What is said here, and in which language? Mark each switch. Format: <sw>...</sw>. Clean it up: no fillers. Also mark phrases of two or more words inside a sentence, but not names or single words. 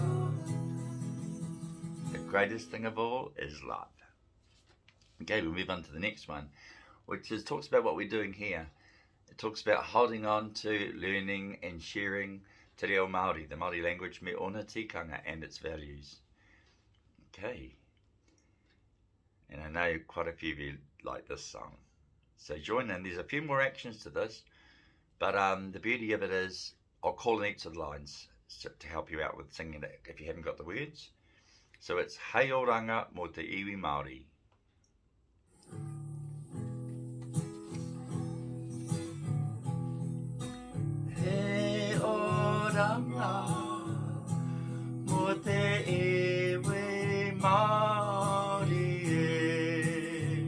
<en>The greatest thing of all is love. Okay, we'll move on to the next one, which is talks about what we're doing here. It talks about holding on to, learning and sharing</en> <mi>te reo Māori,</mi> <en>the Māori language,</en> <mi>me ona tikanga</mi> <en>and its values. Okay. And I know quite a few of you like this song. So join in. There's a few more actions to this, but the beauty of it is I'll call in each of the lines to help you out with singing it if you haven't got the words. So it's</en> <mi>Hei Oranga mo te iwi Māori. Hei Oranga mo te iwi Māori e.</mi>